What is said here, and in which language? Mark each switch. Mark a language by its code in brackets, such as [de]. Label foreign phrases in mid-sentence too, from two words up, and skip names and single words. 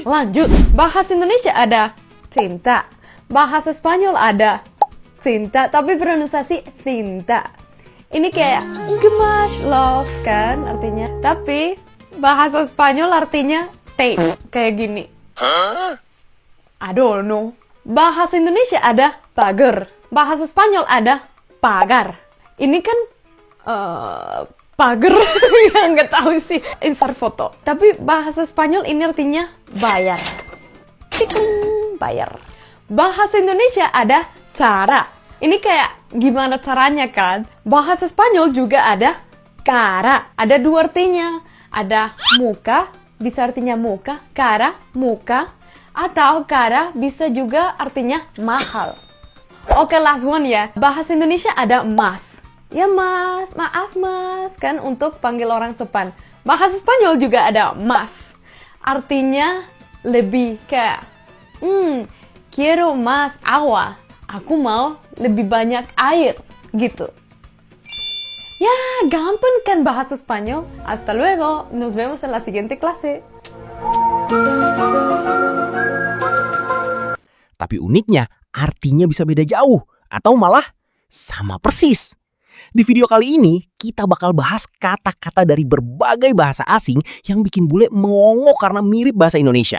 [id] Lanjut, bahasa Indonesia ada cinta. Bahasa Spanyol ada cinta, tapi pronunciasi cinta. Ini kayak gemas, love kan artinya. Tapi bahasa Spanyol artinya tape, kayak gini. [en] I don't know. [id] Bahasa Indonesia ada pagar. Bahasa Spanyol ada pagar. Ini kan pagar yang nggak tahu sih. Insert foto. Tapi bahasa Spanyol ini artinya bayar. Tikung, bayar. Bahasa Indonesia ada cara. Ini kayak gimana caranya kan? Bahasa Spanyol juga ada cara. Ada dua artinya. Ada muka, bisa artinya muka. Cara, muka. Atau cara bisa juga artinya mahal. Oke, [en] last one [id] ya. Bahasa Indonesia ada mas. Ya mas, maaf mas. Kan untuk panggil orang sopan. Bahasa Spanyol juga ada mas. Artinya lebih kayak [es] quiero más agua. [id] Aku mau lebih banyak air, gitu. Ya, gampang kan bahasa Spanyol. [es] Hasta luego, nos vemos en la siguiente clase. [id] Tapi uniknya, artinya bisa beda jauh, atau malah sama persis. Di video kali ini, kita bakal bahas kata-kata dari berbagai bahasa asing yang bikin bule melongo karena mirip bahasa Indonesia.